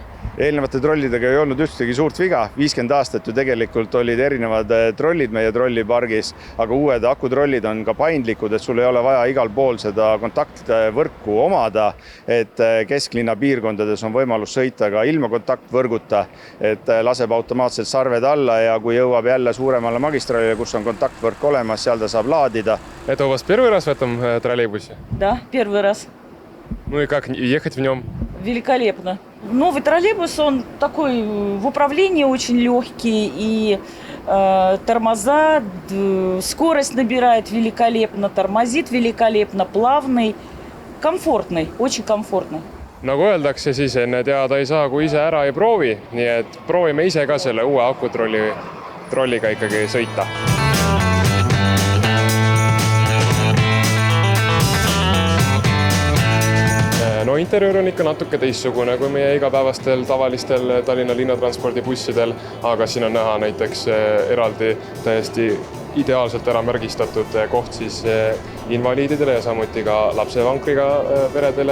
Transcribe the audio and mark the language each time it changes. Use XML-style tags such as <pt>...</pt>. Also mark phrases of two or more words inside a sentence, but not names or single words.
<et>Eelnevate trollidega ei olnud ühtegi suurt viga. 50 aastat ju tegelikult olid erinevad trollid meie trollipargis, aga uued akutrollid on ka paindlikud, et sul ei ole vaja igal pool seda kontaktvõrku omada, et kesklinna piirkondades on võimalus sõita ka ilma kontaktvõrguta, et laseb automaatselt sarved alla ja kui jõuab jälle suuremale magistraalile, kus on kontaktvõrk olemas, seal ta saab laadida.</et> <ru>Это у вас первый раз в этом троллейбусе? Да, первый раз. Ну и как ехать в нем? Великолепно. Новый троллейбус, он такой в управлении очень легкий, и тормоза, скорость набирает великолепно, тормозит великолепно, плавный, комфортный, очень комфортный.</ru> <et>Nagu öeldakse, siis enne teada ei saa, kui ise ära ei proovi, nii et proovime ise ka selle uue akutrolliga ikkagi sõita. No interiör on ikka natuke teistsugune kui meie igapäevastel tavalistel Tallinna linnatranspordibussidel, aga siin on näha näiteks eraldi täiesti ideaalselt ära märgistatud koht siis invaliididele ja samuti ka lapsevankriga peredele.</et>